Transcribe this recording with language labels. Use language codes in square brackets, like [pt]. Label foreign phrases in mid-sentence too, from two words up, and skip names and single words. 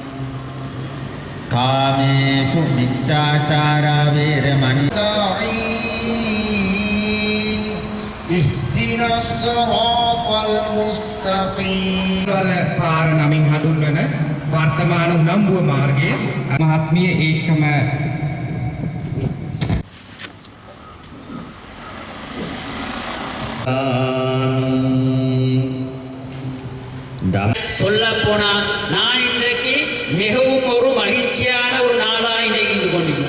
[pi] කාමේසු මිච්ඡාචාරා වේරමණී [ar] اهدنا الصراط المستقيم [si] වල පාර නමින් හඳුන්වන වර්තමාන උනම්බුව මාර්ගයේ මහත්මිය ඒකම [ta] சொல்ல போனா நான் இன்றைக்கு மிகவும் ஒரு மகிழ்ச்சியான ஒரு நாளாக இணைந்து கொண்டிருக்கிறேன்.